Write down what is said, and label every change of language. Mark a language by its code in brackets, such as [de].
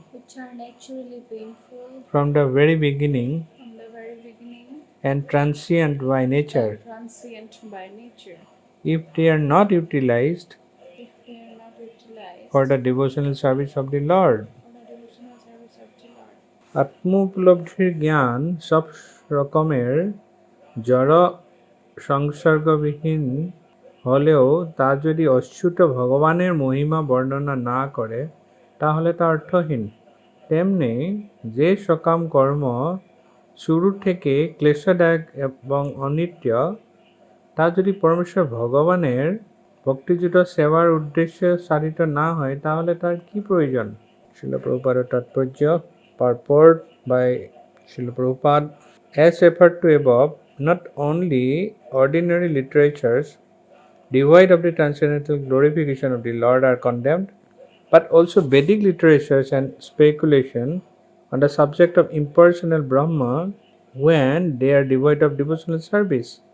[en] which are naturally painful from the very beginning from the very beginning and transient by nature, and transient by nature, if they are not utilized if they are not utilized for the devotional service of the Lord? for the devotional service of the Lord? [bn] আত্মোপলব্ধির জ্ঞান সব রকমের জড় সংসর্গবিহীন হলেও তা যদি অচ্যুত ভগবানের মহিমা বর্ণনা না করে তাহলে তা অর্থহীন। তেমনি যে সকাম কর্ম শুরু থেকে ক্লেশদায়ক এবং অনিত্য, তা যদি পরমেশ্বর ভগবানের ভক্তিযুত সেবার উদ্দেশ্যে সাধিত না হয় তাহলে তার কি প্রয়োজন? [en] Srila Prabhupada তাৎপর্য purport by Srila Prabhupada. As referred to above, not only ordinary literatures devoid of the transcendental glorification of the Lord are condemned, but also Vedic literatures and speculation on the subject of impersonal Brahma when they are devoid of devotional service.